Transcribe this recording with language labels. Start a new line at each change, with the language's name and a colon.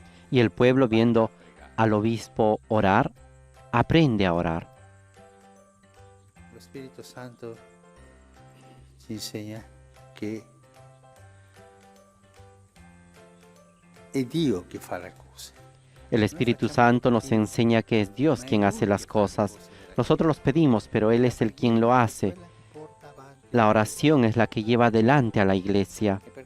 Spanish: Y el pueblo, viendo al obispo orar, aprende a orar.
Italian: El Espíritu Santo ci insegna che è Dio che fa le cose.
Spanish: El Espíritu Santo nos enseña que es Dios quien hace las cosas. Nosotros los pedimos, pero Él es el quien lo hace. La oración es la que lleva adelante a la Iglesia.